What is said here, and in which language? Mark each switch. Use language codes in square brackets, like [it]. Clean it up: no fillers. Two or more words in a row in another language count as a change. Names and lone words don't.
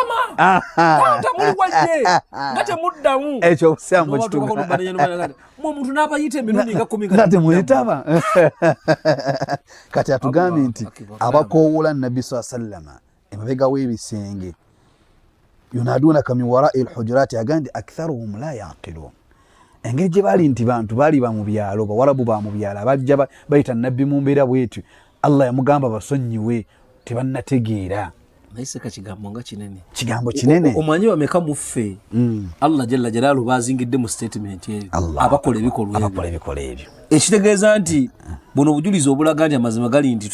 [lg] tamuli wadde nga temuddamu ekyo obusiramu omuntu n'abayita emirundi nga 10 nga temwetaba kati atugambye nti abakoowoola nabbi sallama emabega w'ebisenge [ar] ينادونك من وراء الحجرات [lg] agandi [ar] أكثرهم لا يعقلون [lg] engeri gye baali nti bantu baali ba mu byalo bawarabu ba mu byalo abajja bayita nabbi mu mbeera bwetyo Allah yamugamba basonyiwe tebannategeera naye seeka kigambo nga kinene kigambo kinene omanyi bameka muffe Allah [ar] جل جلاله [lg] bazingidde mu statement eyo abakola ebikolwa ebyo ekitegeeza nti buno obujulizi obulaga nti amazima gali nti